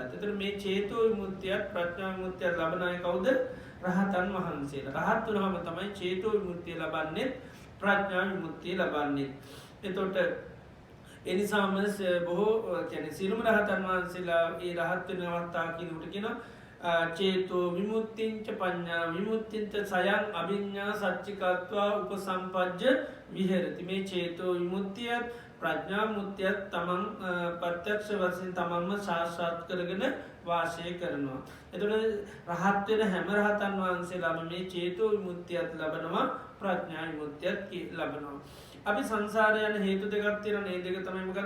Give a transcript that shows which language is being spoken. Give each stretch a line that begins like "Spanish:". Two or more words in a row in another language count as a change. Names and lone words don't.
Sinhala: එතකොට මේ චේතෝ විමුක්තියත් ප්‍රඥා විමුක්තියත් ලබන අය කවුද? රහතන් වහන්සේලා. රහත් වුණාම තමයි චේතෝ විමුක්තිය ලබන්නේ, ප්‍රඥා විමුක්තිය ලබන්නේ. එතකොට ඒ නිසාම බොහෝ කියන්නේ සියලුම රහතන් වහන්සේලා ඒ රහත් වෙන අවස්ථාව කියනකොට කියන
Pali: චේතෝ විමුක්තිංච පඤ්ඤා විමුක්තිංච සයං අභිඤ්ඤා සච්චිකත්වා උපසම්පජ්ජ විහෙරති.
Sinhala: මේ චේතෝ විමුක්තියත් ප්‍රඥා මුත්‍යත් තමන් ප්‍රත්‍යක්ෂ වශයෙන් තමන්ම සාක්ෂාත් කරගෙන වාසය කරනවා. එතකොට රහත් වෙන හැම රහතන් වහන්සේලාම මේ චේතෝ විමුක්තියත් ලබනවා, ප්‍රඥා විමුක්තියත් ලබනවා. අපි සංසාරේ යන හේතු දෙකක් තියෙනවා. මේ දෙක තමයි මොකද්ද?